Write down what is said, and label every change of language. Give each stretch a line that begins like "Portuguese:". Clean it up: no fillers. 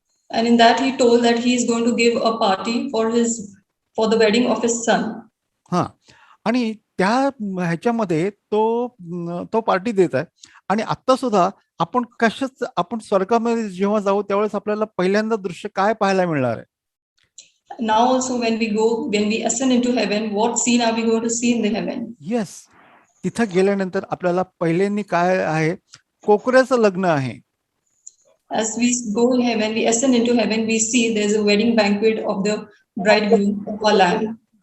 English: And in that he told that he is going to give a party for the wedding of his son.
Marathi: हा, आणि त्या ह्याच्यामध्ये तो party देत आहे. आणि आता सुद्धा आपण स्वर्गामध्ये जेव्हा जाऊ त्यावेळेस आपल्याला पहिल्यांदा दृश्य काय पाहायला मिळणार आहे?
English: Now also when we ascend into heaven, what scene are we going to see in the heaven?
Marathi: Yes, तिथं गेल्यानंतर आपल्याला पहिल्यांदा काय आहे? कोकऱ्याचं लग्न आहे.
English: As we go in heaven, we ascend into heaven, we see there's a wedding banquet of the bridegroom of our Lamb.